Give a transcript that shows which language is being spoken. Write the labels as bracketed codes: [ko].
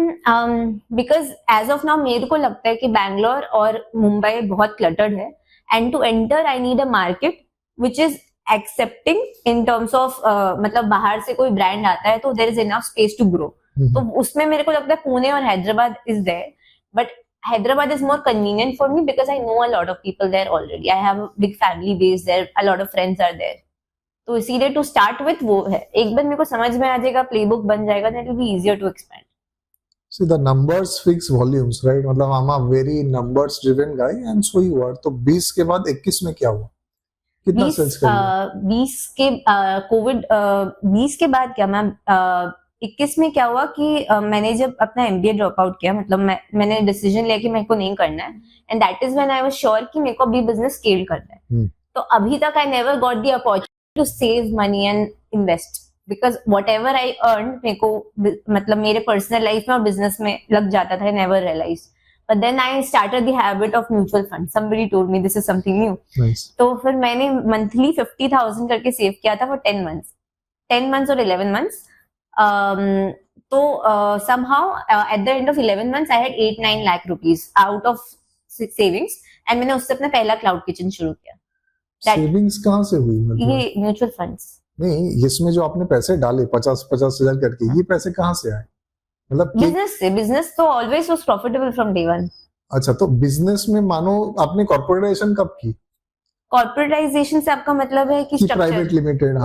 [en] because as of now [hi] मेरे को लगता है कि बैंगलोर और मुंबई बहुत क्लटर्ड है, [en] and to enter I need a market which is accepting in terms of, [hi] मतलब बाहर से कोई ब्रांड आता है तो [en] there is enough space to grow, [hi] तो उसमें मेरे को लगता है पुणे और Hyderabad [en] Is there, but Hyderabad is more convenient for me because I know a lot of people there already. I have a big family base there, a lot of friends are there. [hi] तो इसीलिए [en] to start with [hi] वो है, एक बार मेरे को समझ में आ जाएगा, प्लेबुक बन जाएगा, [en] then it will be easier to expand. See, the numbers fix volumes, right? मतलब I'm a very numbers driven guy and so you are. [hi] तो 20 के बाद 21 में क्या हुआ? कितना सेल्स कर लिया? 20 के कोविड 20 के बाद क्या मैम 21 में क्या हुआ कि मैंने जब अपना MBA ड्रॉप आउट किया, मतलब मैंने डिसीजन लिया कि मेरे को नहीं करना है, [en] and that is when I was sure [hi] कि मेरे को अभी बिजनेस स्केल करना है। [en] तो अभी तक I never got the opportunity to save money and invest, because whatever I earn [hi] मेरे को मतलब मेरे पर्सनल लाइफ में और बिजनेस में लग जाता था, [en] I never realize, but then I started the habit of mutual fund, somebody told me this is something new. [hi] तो फिर मैंने मंथली 50,000 करके सेव किया था फॉर 10 मंथ्स और 11 मंथ्स। [en] तो somehow at the end of 11 months I had 8-9 lakh rupees out of savings, and [hi] मैंने उससे अपना पहला क्लाउड किचन शुरू किया। सेविंग्स कहाँ से हुई? मतलब ये म्यूचुअल फंड्स नहीं, इसमें जो आपने पैसे डाले 50,000 करके, ये पैसे कहाँ से आए? मतलब [en] Business से, business तो always was profitable from day one. [hi] अच्छा, तो बिजनेस में मानो आपने कॉर्पोरेटाइजेशन कब की? कॉर्पोरेटाइजेशन से आपका मतलब है कि प्राइवेट लिमिटेड?